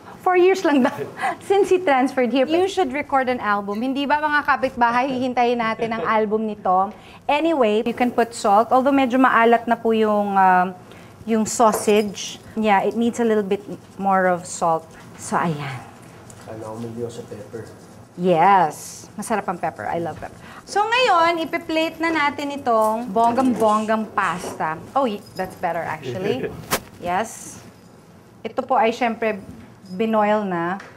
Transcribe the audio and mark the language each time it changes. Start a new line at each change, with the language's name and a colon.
English: 4 years
Filipino: lang daw,
English: since he transferred here. You should record an album.
Filipino: Hindi ba mga kapitbahay, hihintayin natin ang album ni Tom?
English: Anyway, you can put salt, although
Filipino: medyo maalat na po yung sausage.
English: Yeah, it needs a little bit more of salt.
Filipino: So, ayan. Sana ako mag sa pepper. Yes. Masarap ang pepper.
English: I love pepper.
Filipino: So, ngayon, ipi-plate na natin itong bonggang-bonggang pasta.
English: Oh, that's better actually. Yes.
Filipino: Ito po ay syempre binoil na.